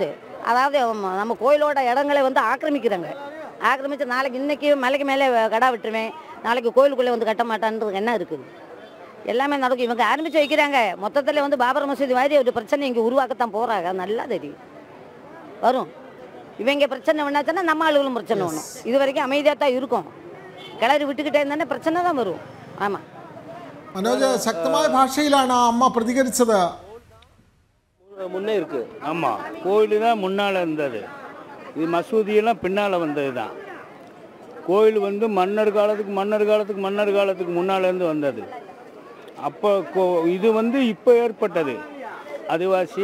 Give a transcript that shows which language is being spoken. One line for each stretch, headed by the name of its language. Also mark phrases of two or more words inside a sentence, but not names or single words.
Tamil: அதாவது நம்ம கோயிலோட இடங்களை வந்து ஆக்கிரமிச்சு நாளைக்கு இன்னைக்கு மலைக்கு மேலே கடா விட்டுருவேன், நாளைக்கு கோயிலுக்குள்ளே வந்து கட்ட மாட்டான்றது என்ன இருக்குது? எல்லாமே நடக்கும். இவங்க ஆரம்பித்து வைக்கிறாங்க. மொத்தத்தில் வந்து பாபர் மசூதி மாதிரி ஒரு பிரச்சனை இங்கே உருவாக்கத்தான் போகிறாங்க. நல்லா தெரியும் வரும். இவங்க பிரச்சனை பண்ணாச்சுன்னா நம்ம ஆளுகளும் பிரச்சனை பண்ணும். இது வரைக்கும் அமைதியாக தான் இருக்கும். கிளறி விட்டுக்கிட்டே இருந்தானே பிரச்சனை தான் வரும். ஆமாம்,
Malayalam: മനോജ് ശക്തമായ ഭാഷയിലാണ് അമ്മ പ്രതികരിച്ചത്.
Tamil: முன்னே இருக்கு. ஆமாம், கோயில் தான் முன்னால் இருந்தது, இது மசூதியெல்லாம் பின்னால் வந்தது தான். கோயில் வந்து மன்னர் காலத்துக்கு முன்னாலேருந்து வந்தது. அப்போ இது வந்து இப்போ ஏற்பட்டது அதுவாசி.